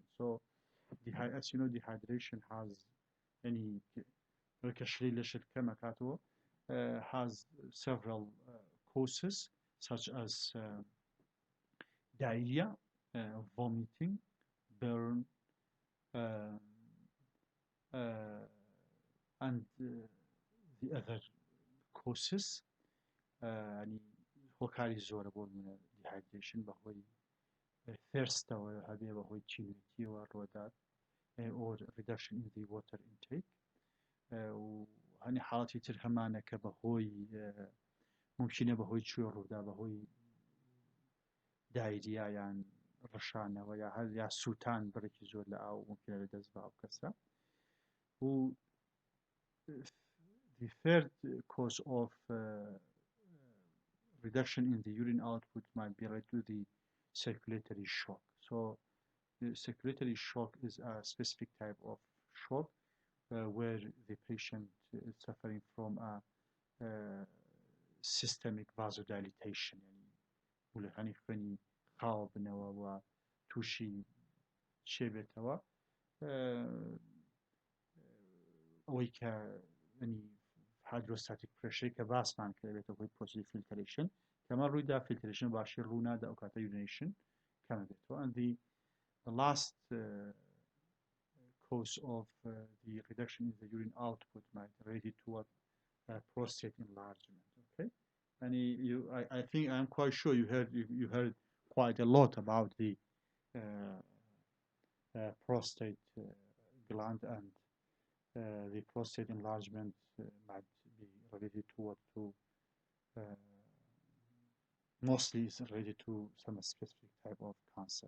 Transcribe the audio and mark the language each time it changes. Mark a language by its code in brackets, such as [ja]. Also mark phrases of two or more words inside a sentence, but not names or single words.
[en] So, as you know, dehydration has has several causes, such as diarrhea, vomiting, burn, and the other causes. [ckb] يعني هۆکاری زۆرە بۆ dehydration بەهۆی thirstەوە هەبێ بەهۆی چینەتیەوە ڕۆدات [en] or reduction in the water intake [ckb] و هەنی حاڵەتی تر هەمانە کە بەهۆی ممکنە بەهۆی چوێ ڕوودا بەهۆی دایریا یان ڕەشانەوە یا هەر یا سووتان بڕێکی زۆر لە ئاو ممکنە لە دەست بە ئەو کەسە و [en] the third cause of reduction in the urine output might be related to the circulatory shock. So the circulatory shock is a specific type of shock where the patient is suffering from a systemic vasodilatation. [ckb] يعني خوێنی خاوە بنەوە و تووشی چێ بێتەوە ئەوەی کە [en] hydrostatic pressure [ckb] کە باسمان کردێتەوە بۆی [en] process filtration [ckb] کەمە ڕوویدا filtration باشی ڕوونادا ئەو کاتە urination کەمە بێتەوە. [en] And the last cause of the reduction in the urine output might be related to what prostate enlargement. Okay, and I think I'm quite sure you heard quite a lot about the prostate gland, and the prostate enlargement might be related to what mostly is related to some specific type of cancer.